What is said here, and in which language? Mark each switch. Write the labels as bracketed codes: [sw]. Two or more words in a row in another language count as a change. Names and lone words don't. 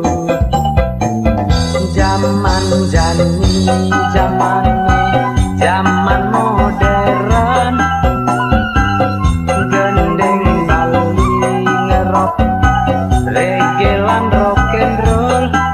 [ban] zaman jani zaman modern gendeng Bali ngerok reggae lan [en] rock and roll